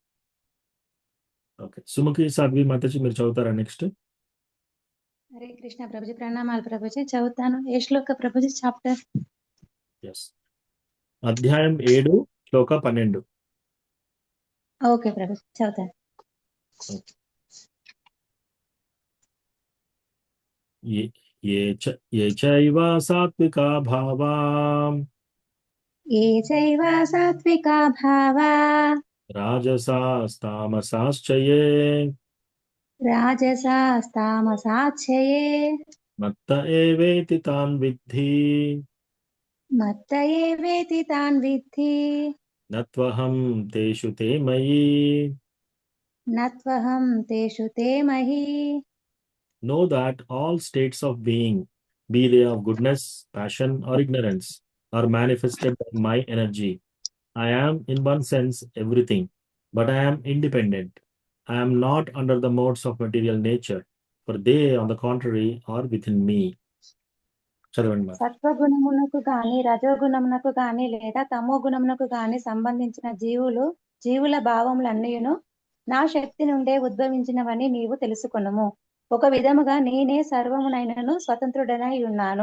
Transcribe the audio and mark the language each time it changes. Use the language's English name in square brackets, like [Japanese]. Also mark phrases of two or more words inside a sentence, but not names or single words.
[Telugu] సుముఖి సాధ్వి మాతాజీ మీరు చదువుతారా నెక్స్ట్? హరే కృష్ణ ప్రభుజీ. ప్రణామాలు ప్రభుజీ. చదువుతాను. ఏ శ్లోక ప్రభుజీ? చాప్టర్ ఎస్, అధ్యాయం 7 శ్లోక 12. ఓకే ప్రభుజీ చదువుతాను. [Sanskrit] ये ये चैव सात्विका भावा ఏ చైవ సాత్వికా భావా राजसास्तामसाश्च ये రాజసాస్తామసాచ్ఛయే मत्त एवेति तान् विद्धि మత్త ఏవేతి తాన్ విద్ధి न त्वहं तेषु ते मयि నత్వహం తేషు తే మహి. [English] know that all states of being, be they of goodness, passion, or ignorance, are manifested by my energy. I am, in one sense, everything, but I am independent. I am not under the modes of material nature, for they, on the contrary, are within me. [Telugu] చదవండి మరి. సత్వగుణమునకు గాని రజోగుణమునకు గాని లేదా తమో గుణమునకు గాని సంబంధించిన జీవుల భావములన్నీయును నా శక్తి నుండే ఉద్భవించినవని నీవు తెలుసుకొనుము. ఒక విధముగా నేనే సర్వమునైనను స్వతంత్రుడనై ఉన్నాను.